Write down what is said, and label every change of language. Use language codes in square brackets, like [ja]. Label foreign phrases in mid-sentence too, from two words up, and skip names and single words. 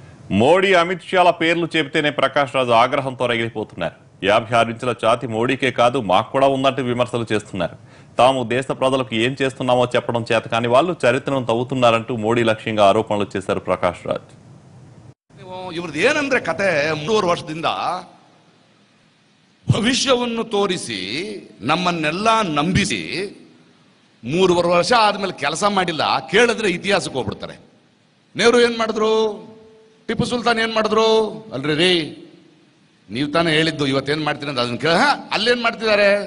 [te] మోడీ అమిత్ షాల పేర్లు చెబితేనే ప్రకాష్ రాజు ఆగ్రహంతో రగిలిపోతున్నారు. 56 ఇంచుల ఛాతి మోడీకే కాదు మాకు కూడా ఉందంటూ విమర్శలు చేస్తున్నారు. తాము దేశ ప్రజలకు ఏం చేస్తున్నామో చెప్పడం చేత కాని వాళ్ళు చరిత్రను తవ్వుతున్నారంటూ మోడీ లక్ష్యంగా ఆరోపణలు చేశారు ప్రకాష్ రాజ్. [kn] ಇವ್ರದ್ದು ಏನಂದ್ರೆ ಕತೆ 3 ವರ್ಷದಿಂದ ಭವಿಷ್ಯವನ್ನು ತೋರಿಸಿ ನಮ್ಮನ್ನೆಲ್ಲ ನಂಬಿಸಿ 3 ವರ್ಷ ಆದ್ಮೇಲೆ ಕೆಲಸ ಮಾಡಿಲ್ಲ ಕೇಳಿದ್ರೆ ಇತಿಹಾಸಕ್ಕೆ ಹೋಗ್ಬಿಡ್ತಾರೆ. ನೆಹರು ಏನ್ ಮಾಡಿದ್ರು, ಟಿಪ್ಪು ಸುಲ್ತಾನ್ ಏನ್ ಮಾಡಿದ್ರು ಅಲ್ರಿ ರೀ, ನೀವು ತಾನೇ ಹೇಳಿದ್ದು ಇವತ್ತೇನ್ ಮಾಡ್ತೀನಿ ಅಂತ ಅದನ್ನ ಕೇಳ ಅಲ್ಲೇನ್ ಮಾಡ್ತಿದ್ದಾರೆ.